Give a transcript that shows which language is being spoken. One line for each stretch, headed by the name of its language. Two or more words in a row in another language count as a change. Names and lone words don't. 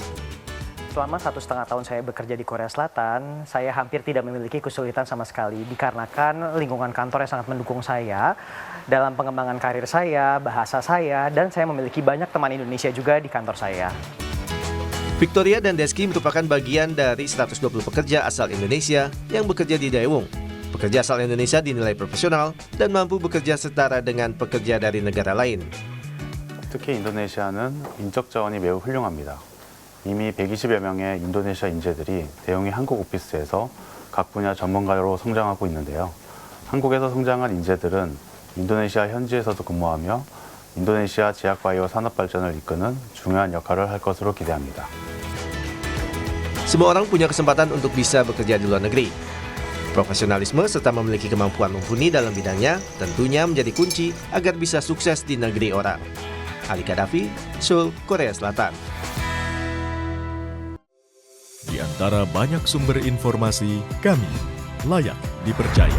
Indonesian: Selama 1,5 tahun saya bekerja di Korea Selatan, saya hampir tidak memiliki kesulitan sama sekali dikarenakan lingkungan kantor yang sangat mendukung saya dalam pengembangan karir saya, bahasa saya, dan saya memiliki banyak teman Indonesia juga di kantor saya. Victoria dan Deski merupakan bagian dari 120 pekerja asal Indonesia yang bekerja di Daewoong. Pekerja asal Indonesia dinilai profesional dan mampu bekerja setara dengan pekerja dari negara lain.
Korean: 특히 인도네시아는 인적 자원이 매우 훌륭합니다. 이미 120여 명의 인도네시아 인재들이 대웅의 한국 오피스에서 각 분야 전문가로 성장하고 있는데요. 한국에서 성장한 인재들은 인도네시아 현지에서도 근무하며 인도네시아 제약바이오 산업 발전을 이끄는 중요한 역할을 할 것으로 기대합니다.
Indonesian: Semua orang punya kesempatan untuk bisa bekerja di luar negeri. Profesionalisme serta memiliki kemampuan mumpuni dalam bidangnya tentunya menjadi kunci agar bisa sukses di negeri orang. Ali Kadafi, Seoul, Korea Selatan. Di antara banyak sumber informasi, kami layak dipercaya.